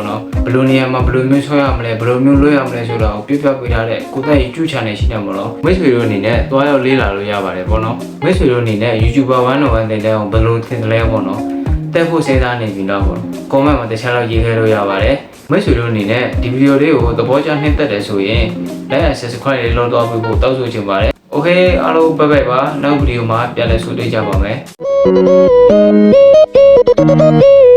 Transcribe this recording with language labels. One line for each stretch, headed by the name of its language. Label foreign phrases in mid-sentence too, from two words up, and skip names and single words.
Burmese: နော်ဘယ်လိုနေရာမှာဘယ်လိုမျိုးဆွဲရမလဲဘယ်လိုမျိုးလွှဲရမလဲဆိုတာကိုပြပြပေးထားတဲ့ကိုသက် YouTube channel ရှိတယ်ပေါ့နော်မိတ်ဆွေတို့အနေနဲ့သွားရောက်လေ့လာလို့ရပါတယ်ပေါ့နော်မိတ်ဆွေတို့အနေနဲ့ YouTuber 101တင်တဲ့အောင်ဘယ်လိုသင်တယ်လဲပေါ့နော်တက်ဖို့စဉ်းစားနေပြီတော့ပေါ့ comment မှာတခြားတော့ရေးခဲ့လို့ရပါတယ်မိတ်ဆွေတို့အနေနဲ့ဒီဗီဒီယိုလေးကိုသဘောကျနှိမ့်သက်တယ်ဆိုရင်
English: like and subscribe
Burmese: လေးလုပ်တော့ပြီးဖို့တောက်ဆိုချင်ပါတယ်โอเคအားလုံးဘိုင်ဘိုင်ပါနောက်ဗီဒီယိုမှာပြန်လည်ဆုံတွေ့ကြပါမယ်